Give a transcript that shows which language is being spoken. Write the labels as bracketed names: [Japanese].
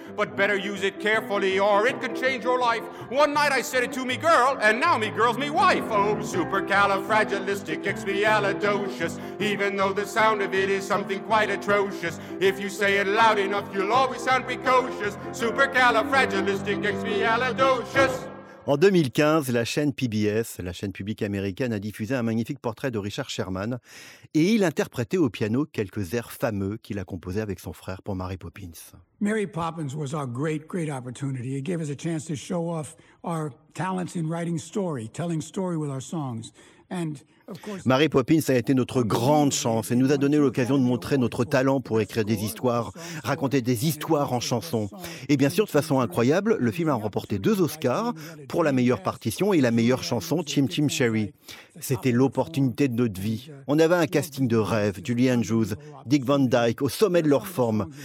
[English] But better use it carefully, or it could change your life. One night I said it to me girl, and now me girl's me wife. Oh, supercalifragilisticexpialidocious, even though the sound of it is something quite atrocious, if you say it loud enough, you'll always sound precocious. Supercalifragilisticexpialidocious. [French] En 2015, la chaîne PBS, la chaîne publique américaine, a diffusé un magnifique portrait de Richard Sherman et il interprétait au piano quelques airs fameux qu'il a composés avec son frère pour Mary Poppins. [English] Mary Poppins was our great, great opportunity. It gave us a chance to show off our talents in writing story, telling story with our songs. And [French] Mary Poppins a été notre grande chance et nous a donné l'occasion de montrer notre talent pour écrire des histoires, raconter des histoires en chansons. Et bien sûr, de façon incroyable, le film a remporté 2 Oscars pour la meilleure partition et la meilleure chanson, Chim Chim Cherry. C'était l'opportunité de notre vie. On avait un casting de rêve, Julie Andrews, Dick Van Dyke, au sommet de leur forme.